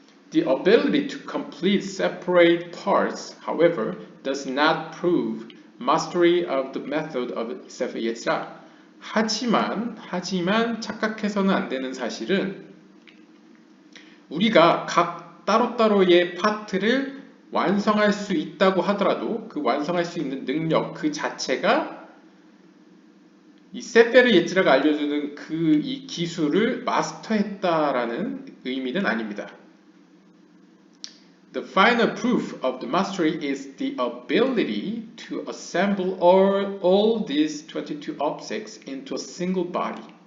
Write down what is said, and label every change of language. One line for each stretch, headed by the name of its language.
English: The ability to complete separate parts, however, does not prove mastery of the method of Sefer Yetzirah.
Korean: 하지만 착각해서는 안 되는 사실은 우리가 각 따로따로의 파트를 완성할 수 있다고 하더라도 그 완성할 수 있는 능력 그 자체가 이 세페르 예지라가 알려주는 그 이 기술을 마스터했다라는 의미는 아닙니다.
English: The final proof of the mastery is the ability to assemble all these 22 objects into a single body.